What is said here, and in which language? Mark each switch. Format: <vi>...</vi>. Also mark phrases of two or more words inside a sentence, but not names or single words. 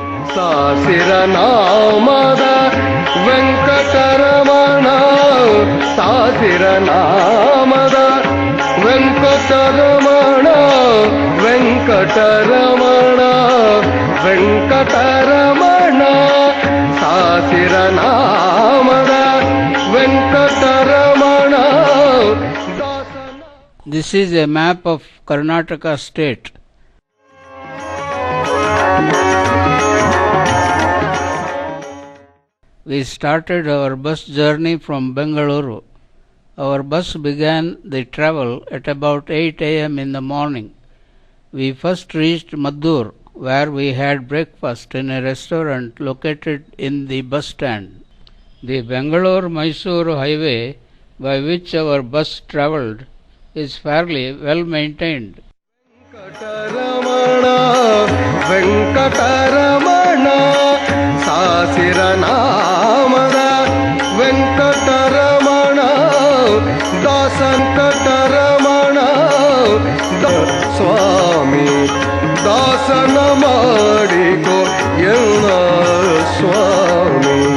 <kn>ಸಾಸಿರನಾಮದ ವೆಂಕಟರಮಣ ಸಾಸಿರನಾಮದ ವೆಂಕಟರಮಣ ವೆಂಕಟರಮಣ ವೆಂಕಟರಮಣ ಸಾಸಿರನಾಮದ ವೆಂಕಟರಮಣ.</kn> <en>This is a map of Karnataka state. We started our bus journey from Bangalore. Our bus began the travel at about 8 a.m. in the morning. We first reached Madhya, where we had breakfast in a restaurant located in the bus stand. The Bangalore-Mysore highway by which our bus travelled is fairly well maintained.</en> <kn>ವೆಂಕಟರಮಣ ವೆಂಕಟರಮಣ ಸಾಸಿರನಾಮದ ವೆಂಕಟರಮಣ ದಾಸಂಕಟರಮಣ ಸ್ವಾಮಿ ದಾಸನ ಮಾಡಿಕೋ ಎಲ್ಲ ಸ್ವಾಮಿ.</kn>